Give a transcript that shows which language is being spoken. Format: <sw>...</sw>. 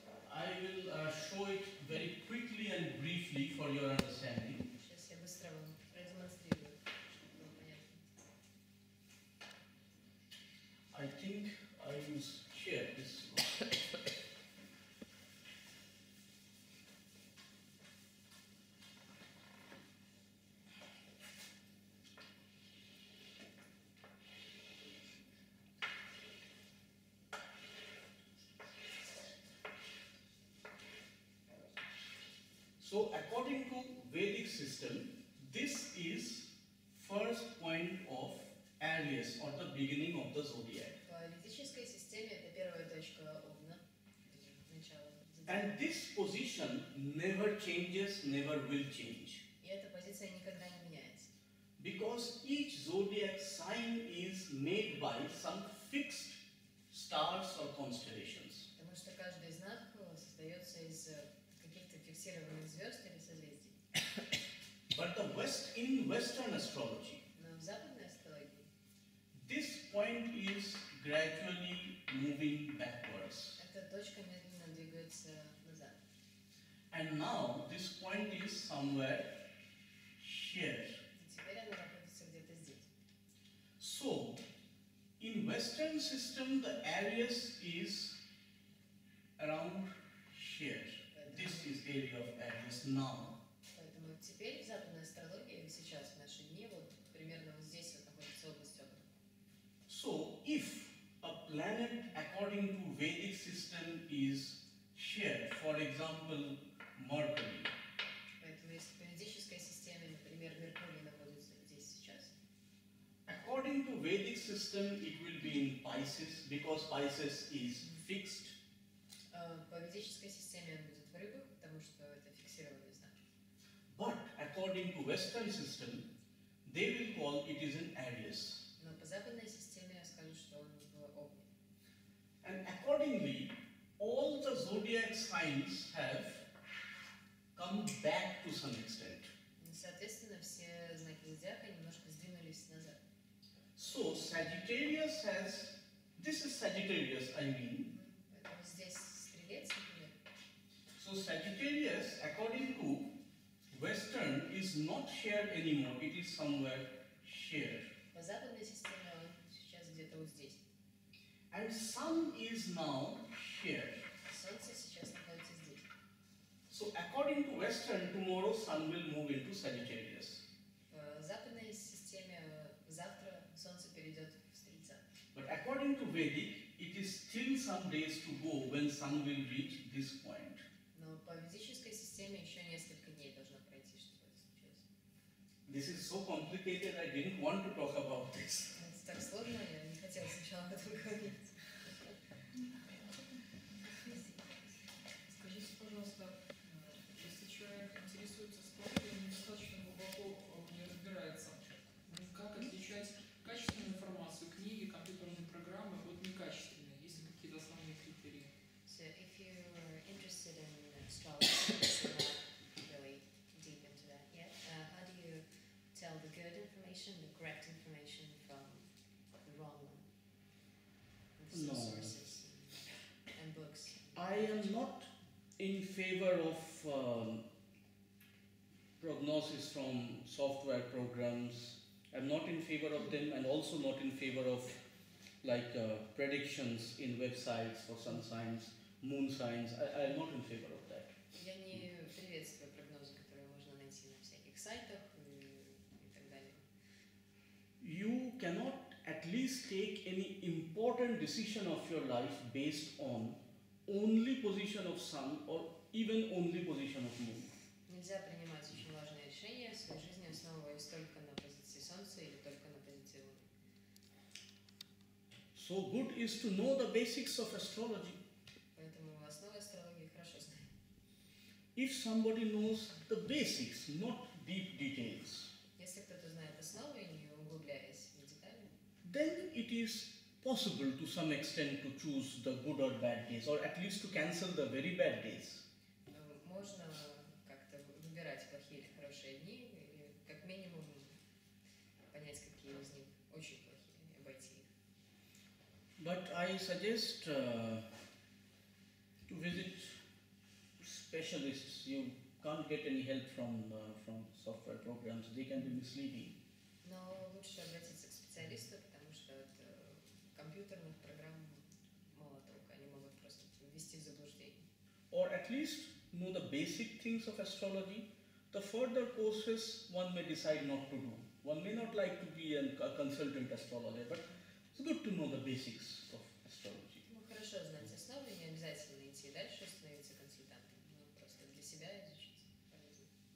<en>I will show it very quickly and briefly for your understanding.</en> <ru>Сейчас я быстро вам продемонстрирую, чтобы было понятно.</ru> <en>I think I will share this one. So according to Vedic system, this is first point of Aries or the beginning of the zodiac.</en> <ru>По ведической системе это первая точка Овна, начало зодиака.</ru> <en>And this position never changes, never will change.</en> <ru>И эта позиция никогда не меняется.</ru> <en>Because each zodiac sign is made by some fixed stars or constellations.</en> <ru>Потому что каждый знак создается из каких-то фиксированных звезд или созвездий.</ru> <en>But in Western astrology,</en> <ru>Но в западной астрологии</ru> <en>this point is gradually moving backwards.</en> <ru>эта точка медленно двигается назад.</ru> <en>And now this point is somewhere here.</en> <ru>И теперь она находится где-то здесь.</ru> <en>So, in Western system, the Aries is around here. This is area of Aries now.</en> <ru>Поэтому теперь в западной астрологии, сейчас, в наши дни, вот примерно вот здесь вот находится область Овна.</ru> <en>So, if a planet according to Vedic system is here, for example, Mercury,</en> <ru>Поэтому если по ведической системе, например, Меркурий находится здесь сейчас,</ru> <en>according to Vedic system, it will be in Pisces because Pisces is fixed.</en> <ru>по ведической системе он будет в рыбах, потому что это фиксированный знак.</ru> <en>But according to Western system, they will call it is in Aries.</en> <ru>Но по западной системе скажут, что он в Овне.</ru> <en>And accordingly, all the zodiac signs have come back to some extent.</en> <ru>И, соответственно, все знаки зодиака немножко сдвинулись назад.</ru> <en>So Sagittarius has, this is Sagittarius, I mean.</en> <ru>Поэтому здесь стрелец, например.</ru> <en>So Sagittarius, according to Western, is not here anymore. It is somewhere here.</en> <ru>По западной системе он сейчас где-то вот здесь.</ru> <en>And Sun is now here.</en> <ru>Солнце сейчас находится здесь.</ru> <en>So according to Western, tomorrow Sun will move into Sagittarius.</en> <ru>В западной системе завтра Солнце перейдет в Стрельца.</ru> <en>But according to Vedic, it is still some days to go when Sun will reach this point.</en> <ru>Но по ведической системе еще несколько дней должно пройти, чтобы это случилось.</ru> <en>This is so complicated, I didn't want to talk about this.</en> <ru>Это так сложно, я не хотела сначала об этом говорить. Скажите, пожалуйста, если человек интересуется астрологией, но достаточно глубоко не разбирается, как отличать качественную информацию, книги, компьютерные программы от некачественной? Есть ли какие-то основные критерии?</ru> <en>So if you're interested in astrology, you're not really deep into that yet, how do you tell the good information, the correct information from the wrong one? With No. sources and books. I am not in favor of prognosis from software programs. I'm not in favor of them, and also not in favor of predictions in websites for sun signs, moon signs. I'm not in favor of that.</en> <ru>Я не приветствую прогнозы, которые можно найти на всяких сайтах и так далее.</ru> <en>You cannot at least take any important decision of your life based on only position of sun or even only position of moon.</en> <ru>Нельзя принимать очень важные решения в своей жизни, основываясь только на позиции Солнца или только на позиции Луны.</ru> <en>So good is to know the basics of astrology.</en> <ru>Поэтому основы астрологии хорошо знать.</ru> <en>If somebody knows the basics, not deep details,</en> <ru>Если кто-то знает основы, не углубляясь в детали,</ru> <en>then it is possible to some extent to choose the good or bad days, or at least to cancel the very bad days.</en> <ru>можно как-то выбирать плохие или хорошие дни, или как минимум понять, какие из них очень плохие, и обойти их.</ru> <en>But I suggest visit specialists. You can't get any help from software programs. They can be misleading.</en> <ru>Но лучше обратиться к специалисту, потому что от компьютерных программ мало толку, они могут просто ввести в заблуждение.</ru> <en>Or at least know the basic things of astrology. The further courses one may decide not to do. One may not like to be a consultant astrologer, but it's good to know the basics of astrology.</en> <ru>Ну, хорошо знать основы, не обязательно идти дальше, становиться консультантом, но просто для себя изучить полезно.</ru>